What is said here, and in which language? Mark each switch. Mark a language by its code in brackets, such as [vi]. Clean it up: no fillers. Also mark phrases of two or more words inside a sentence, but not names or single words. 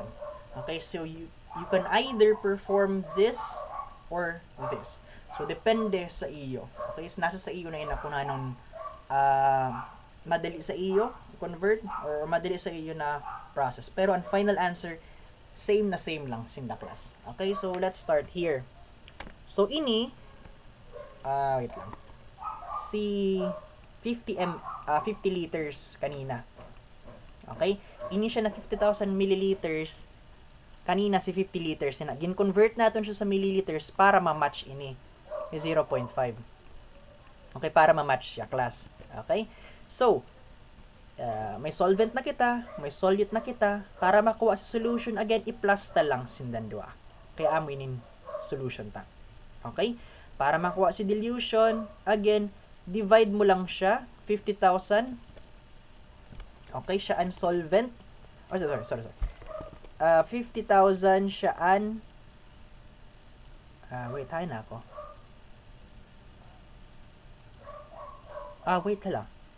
[en] Okay? So, you can either perform this or this. So, [tl] depende sa iyo. Okay? So, nasa sa iyo na yun kung anong madali sa iyo convert or madali sa iyo na process. Pero, ang final answer, same na same lang sinda class. Okay? [en] So, let's start here. So, [tl] ini, wait lang. Si 50 liters kanina. Okay? Ini siya na 50,000 milliliters. Kanina si 50 liters. Gin-convert natin siya sa milliliters para ma-match ini. Yung 0.5. Okay? Para ma-match siya, class. Okay? [msb] So, may solvent na kita, may solute na kita. [tl] Para makuha sa solution, again, [msb] i-plus ta lang sindan dua. Kaya amo inin solution ta. [tl] Okay? Para makuha si dilution, again, divide mo lang siya, 50,000. Okay, siya ang solvent. Oh, sorry. 50,000 siya ang wait, hay na ako. Wait lang.